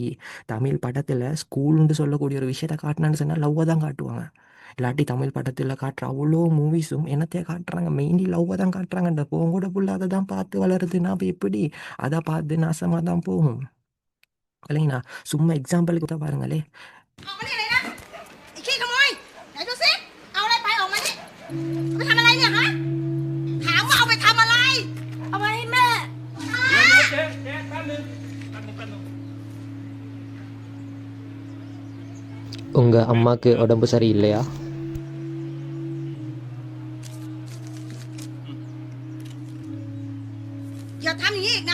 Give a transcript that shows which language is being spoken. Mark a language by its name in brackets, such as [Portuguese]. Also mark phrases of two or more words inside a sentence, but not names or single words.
[Tamil] தமிழ் படத்தில் ஸ்கூலுன்னு சொல்லக்கூடிய ஒரு விஷயத்த காட்டினான்னு சொன்னால் லவ்வை தான் காட்டுவாங்க. இல்லாட்டி தமிழ் படத்தில் காட்டுற அவ்வளோ மூவிஸும் என்னத்தையே காட்டுறாங்க, மெயின்லி லவ்வை தான் காட்டுறாங்க. இந்த போங்கூட புள்ள அதை தான் பார்த்து வளருதுன்னா அப்போ எப்படி அதை பார்த்து நாசமாக தான் போகும் இல்லைங்கண்ணா. சும்மா எக்ஸாம்பிளுக்கு தான் பாருங்களே. [Thai] ออกมานี่เลยนะไอ้ขี้ขโมยไหนดูสิเอาอะไรไปออกมานี่เอาไปทำอะไรเนี่ยฮะถามว่าเอาไปทำอะไรเอาไปให้แม่ เจ๊แป๊บนึงแป๊บนึง [Tamil] உங்கள் அம்மாவுக்கு உடம்பு சரியில்லையா? [Thai] อย่าทำอย่างนี้อีกนะ